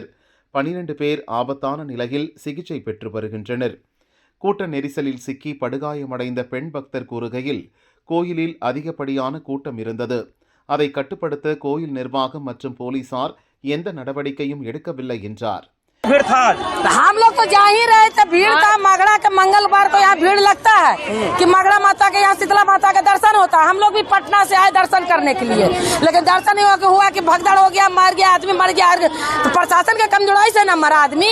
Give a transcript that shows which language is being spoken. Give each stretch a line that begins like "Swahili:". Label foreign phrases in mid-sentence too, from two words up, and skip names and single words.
Tamil: 12 பேர் ஆபத்தான நிலையில் சிகிச்சை பெற்று வருகின்றனர். கூட்ட நெரிசலில் சிக்கி படுகாயமடைந்த பெண் பக்தர் கூறுகையில், கோயிலில் அதிகப்படியான கூட்டம் இருந்தது. அதை கட்டுப்படுத்த கோயில் நிர்வாகம் மற்றும் போலீசார் எந்த நடவடிக்கையும் எடுக்கவில்லை என்றார்.
Hindi: हम लोग तो जा ही रहे थे, भीड़ था। मगड़ा के मंगलवार को यहाँ भीड़ लगता है कि मगरा माता के यहाँ शीतला माता का दर्शन होता है। हम लोग भी पटना से आए दर्शन करने के लिए, लेकिन दर्शन हुआ कि भगदड़ हो गया, मार गया आदमी, मर गया। तो प्रशासन के कमजोरी से न मरा आदमी।